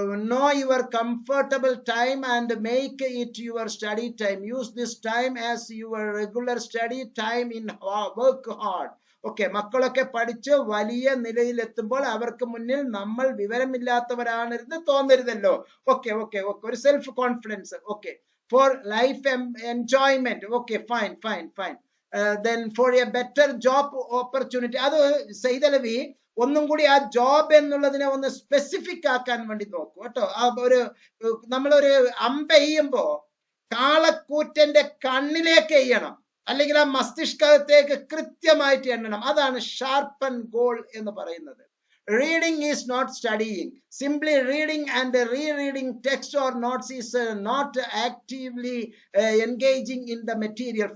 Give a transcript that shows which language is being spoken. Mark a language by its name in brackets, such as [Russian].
[English] Know your comfortable time and make it your study time. Use this time as your regular study time in work hard. Okay. [Malayalam] മക്കളൊക്കെ പഠിച്ച് വലിയ നിലയിലെത്തുമ്പോൾ അവർക്ക് മുന്നിൽ നമ്മൾ വിവരമില്ലാത്തവരാണെന്ന് തോന്നരുതല്ലോ. [English] Okay. ഒരു self confidence. Okay. For life enjoyment. Okay, fine. Then for a better job opportunity. [Malayalam] അത് സെയ്തലവി ഒന്നും കൂടി ആ ജോബ് എന്നുള്ളതിനെ ഒന്ന് സ്പെസിഫിക് ആക്കാൻ വേണ്ടി നോക്കൂ കേട്ടോ. നമ്മളൊരു അമ്പെയ്യുമ്പോ കാളക്കൂറ്റന്റെ കണ്ണിലേക്ക് എയ്യണം, അല്ലെങ്കിൽ ആ മസ്തിഷ്കത്തേക്ക് കൃത്യമായിട്ട് എണ്ണണം. അതാണ് ഷാർപ്പൻ ഗോൾ എന്ന് പറയുന്നത്. [English] Reading is not studying. Simply reading and rereading text or notes is not actively engaging in the material.